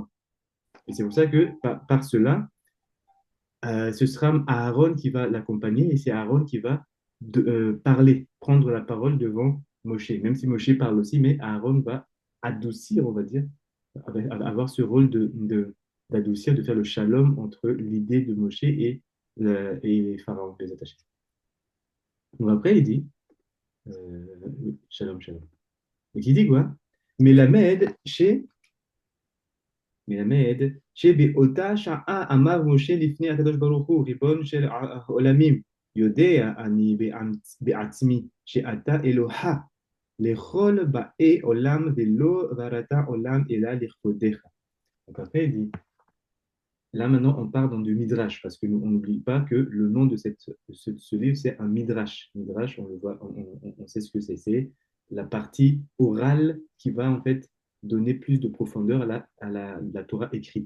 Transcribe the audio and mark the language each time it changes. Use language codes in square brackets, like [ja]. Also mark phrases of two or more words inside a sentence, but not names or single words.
[fr] Et c'est pour ça que par cela, ce sera Aaron qui va l'accompagner et c'est Aaron qui va parler, prendre la parole devant Moshe, même si Moshe parle aussi, mais Aaron va adoucir, on va dire, avoir ce rôle d'adoucir, de faire le shalom entre l'idée de Moshe et Pharaon, les attachés. Donc après, il dit, oui, [he] שלום, שלום. [fr] Donc il dit quoi? [he] Melamed chez מלמד שבאותה שעה אמר משה לפני הקדוש ברוך הוא, ריבון של העולמים, יודע אני בעצמי שאתה אלוהה לכל באי עולם ולא בראת עולם אלא לכבודך. [fr] Donc après, il dit, là maintenant, on part dans du midrash, parce que nous, on n'oublie pas que le nom de ce livre, c'est un midrash. Midrash, on le voit, on sait ce que c'est. C'est la partie orale qui va en fait donner plus de profondeur à la Torah écrite.